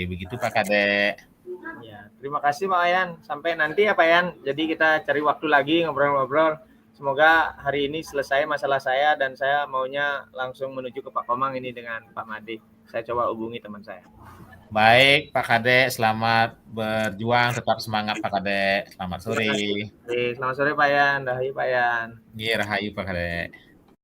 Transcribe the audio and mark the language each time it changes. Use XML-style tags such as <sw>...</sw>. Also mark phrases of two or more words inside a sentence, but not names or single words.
<id>Begitu Pak Kadek. Ya, terima kasih Pak Ayan. Sampai nanti ya Pak Ayan. Jadi kita cari waktu lagi ngobrol-ngobrol. Semoga hari ini selesai masalah saya dan saya maunya langsung menuju ke Pak Komang ini dengan Pak Made. Saya coba hubungi teman saya. Baik Pak Kadek, selamat berjuang, tetap semangat Pak Kadek. Selamat sore. Selamat sore Pak Yan, rahayu Pak Yan. Iya, rahayu Pak Kadek.</id>